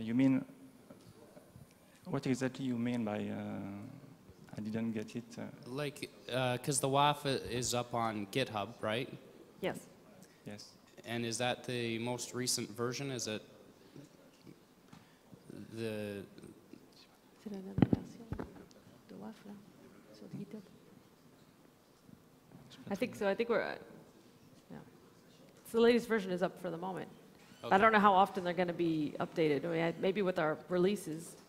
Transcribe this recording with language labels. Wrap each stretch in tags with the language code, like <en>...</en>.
<en>You mean, what exactly you mean by, I didn't get it. Like, because the WAF is up on GitHub, right? Yes. Yes. And is that the most recent version? Is it the...</en> <fr>C'est la dernière version de WAF, là, sur GitHub.</fr> <en>I think so. I think we're, yeah. So the latest version is up for the moment. Okay. I don't know how often they're going to be updated. I mean, maybe with our releases.</en>